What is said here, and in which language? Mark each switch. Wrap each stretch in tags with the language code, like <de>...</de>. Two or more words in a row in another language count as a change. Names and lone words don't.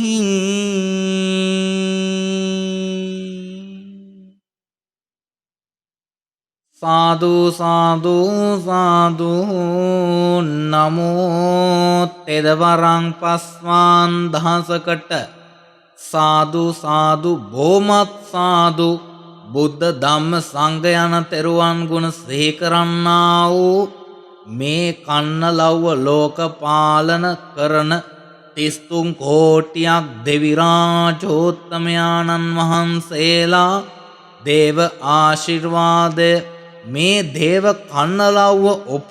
<si>සාදු සාදු සාදු නමෝ තෙදවරං පස්වාන් දහසකට සාදු සාදු බොහොමත් සාදු බුද්ධ ධම්ම සංඝ යන තෙරුවන් ගුණ සිහි කරන්නා වූ මේ කන්නලව්ව ලෝක පාලන කරන 33 කෝටියක් දෙවි රාජෝත්තමයාණන් වහන්සේලා දේව ආශිර්වාදය මේ දේව කන්නලව්ව ඔප්පු</si>